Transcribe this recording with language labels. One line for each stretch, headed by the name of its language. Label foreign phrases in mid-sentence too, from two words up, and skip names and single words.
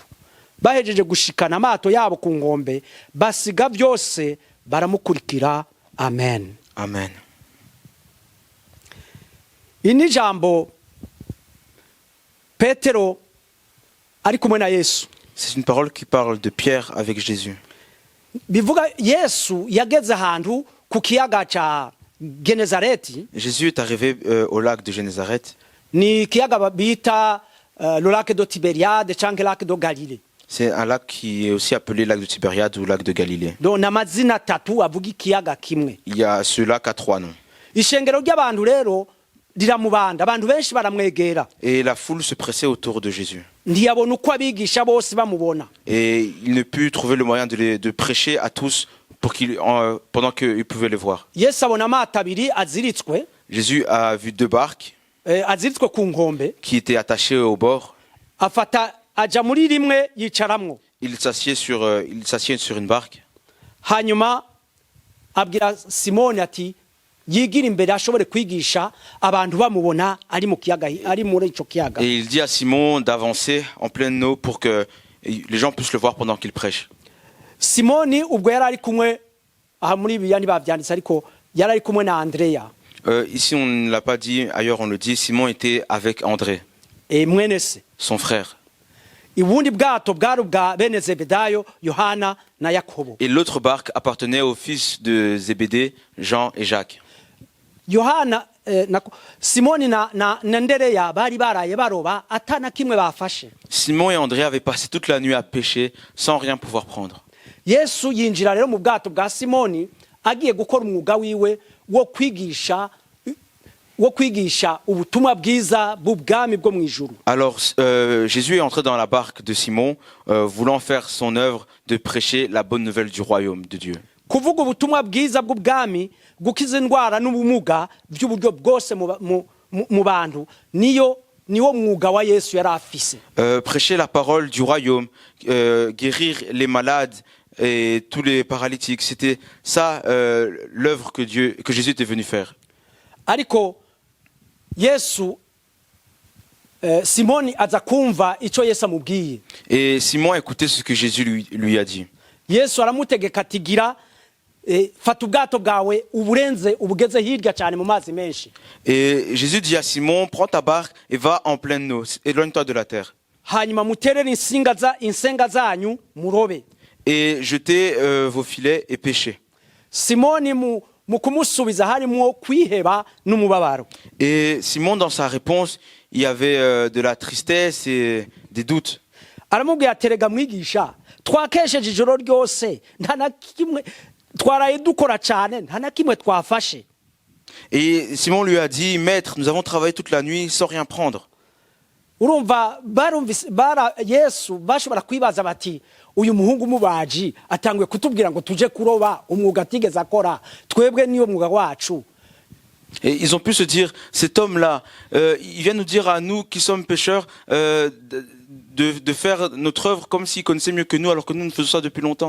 Rundi: Bahejeje gushikana amato yabo ku ngombe basiga byose baramukurikira. Amen. Amen. Ini jambo Petero ari kumwe na Yesu.
French: C'est une parole qui parle de Pierre avec Jésus.
Rundi: Bivuga Yesu yageze ahantu ku kiyaga cha Genezareti.
French: Jésus est arrivé au lac de Génézareth.
Rundi: Ni kiyaga bita
French: le lac de Tibériade canke lac de Galilée. C'est un lac qui est aussi appelé lac de Tibériade ou lac de Galilée.
Rundi: Donc namazina tatu avuga ikiyaga kimwe.
French: Il y a ce lac à 3 noms.
Rundi: Ishengero ry'abantu rero riramubanda abantu benshi baramwegera.
French: Et la foule se pressait autour de Jésus.
Rundi: Ntiyabona uko abigisha bose bamubona.
French: Et il ne put trouver le moyen de prêcher à tous pendant qu'ils pouvaient le voir.
Rundi: Yesu abona amato abiri aziritswe.
French: Jésus a vu 2 barques
Rundi: aziritswe ku nkombe
French: qui étaient attachées au bord.
Rundi: Afata aja muri rimwe yicaramwo.
French: Il s'assied sur une barque.
Rundi: Hanyuma abwira Simoni ati yigira imbere ashobore kwigisha abantu bamubona ari mu kiyaga ari muri ico kiyaga.
French: Et il dit à Simon d'avancer en pleine eau pour que les gens puissent le voir pendant qu'il prêche.
Rundi: Simoni ubwo yarari kumwe aha muri biyani bavyanditse ariko yarari kumwe na Andrea.
French: Ici on ne l'a pas dit, ailleurs on le dit, Simon était avec André, son frère.
Rundi: Ubundi bwato bwari bwa bene Zebedayo Yohana na Yakobo.
French: Et l'autre barque appartenait aux fils de Zébédée, Jean et Jacques.
Rundi: Yohana Simoni na Andereya bari baraye baroba atana kimwe bafashe.
French: Simon et André avaient passé toute la nuit à pêcher sans rien pouvoir prendre.
Rundi: Yesu yinjira rero mu bwato bwa Simoni agiye gukora umwuga wiwe wo kwigisha wo kwigisha ubutumwa bwiza bw'ubwami bwo mu ijuru.
French: Alors Jésus est entré dans la barque de Simon, voulant faire son œuvre de prêcher la bonne nouvelle du royaume de Dieu.
Rundi: Kuvuga ubutumwa bwiza bw'ubwami gukiza indwara n'ubumuga by'uburyo bwose mu bantu niwo mwuga wa Yesu yari afise.
French: Prêcher la parole du royaume, guérir les malades et tous les paralytiques, c'était ça l'œuvre que Jésus était venu faire.
Rundi: Ariko Yesu Simoni aza kumva ico Yesu amubwiye.
French: Et Simon écoutait ce que Jésus lui a dit.
Rundi: Yesu aramutegeka ati gira fata ubwato bwawe uburenze ubugeze hirya cyane mu mazi menshi.
French: Et Jésus dit à Simon, prends ta barque et va en pleine eau, éloigne-toi de la terre.
Rundi: Hanyuma muterere insenga zanyu murobe.
French: Et jetez vos filets et pêchez.
Rundi: Simoni mu kumusubiza harimo kwiheba n'umubabaro.
French: Et Simon, dans sa réponse, il y avait de la tristesse et des doutes.
Rundi: Aramubwira terega mwigisha twakesheje ijoro ryose nta na kimwe twaraye dukora cyane nta na kimwe twafashe.
French: Et Simon lui a dit, maître, nous avons travaillé toute la nuit sans rien prendre.
Rundi: Urumva Yesu bashobora kwibaza bati uyu muhungu mubaji atangwe kutubwira ngo tuje kuroba umwuga atigeze akora twebwe niyo mwuga wacu.
French: Et ils ont pu se dire, cet homme-là, il vient nous dire à nous qui sommes pécheurs de faire notre œuvre comme s'il connaissait mieux que nous alors que nous faisons ça depuis longtemps.